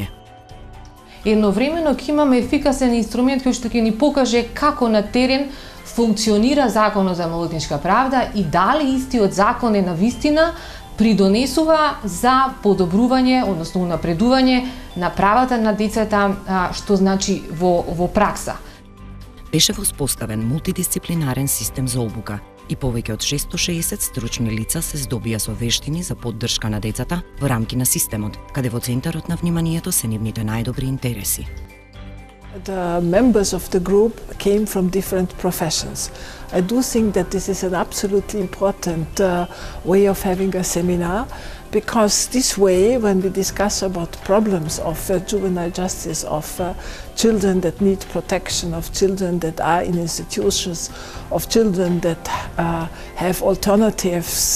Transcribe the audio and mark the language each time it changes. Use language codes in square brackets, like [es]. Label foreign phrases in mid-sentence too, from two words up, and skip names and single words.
[mk] Едновремено ќе имаме ефикасен инструмент кој што ќе ни покаже како на терен функционира законот за малолетничка правда и дали истиот закон е навистина придонесува за подобрување, односно унапредување на правата на децата, што значи во пракса. Беше воспоставен мултидисциплинарен систем за обука и повеќе од 660 стручни лица се здобија со вештини за поддршка на децата во рамки на системот, каде во центарот на вниманието се нивните најдобри интереси. [en] The members of the group came from different professions. I do think that this is an absolutely important way of having a seminar, because this way, when we discuss about problems of juvenile justice, of children that need protection, of children that are in institutions, of children that have alternatives